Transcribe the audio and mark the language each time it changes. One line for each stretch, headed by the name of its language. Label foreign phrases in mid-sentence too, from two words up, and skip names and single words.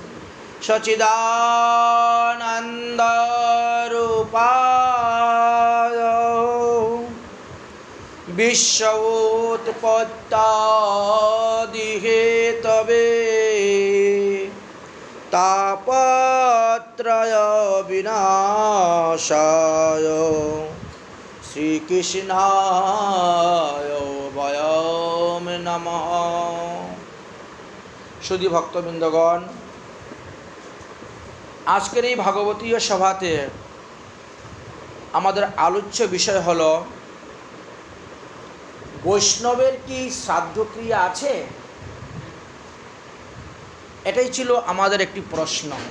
Sanskrit: सच्चिदानंद रूपाय विश्वोत्पत्त्यादि हेतवे तापत्रय विनाशाय श्रीकृष्णाय वयं नमः।
Bangla: সুধী ভক্তবৃন্দগণ, आजकेर এই ভাগবতীয় সভাতে আমাদের আলোচ্য বিষয় হলো বৈষ্ণবের কি শ্রাদ্ধ ক্রিয়া আছে। এটাই ছিল আমাদের একটি প্রশ্ন।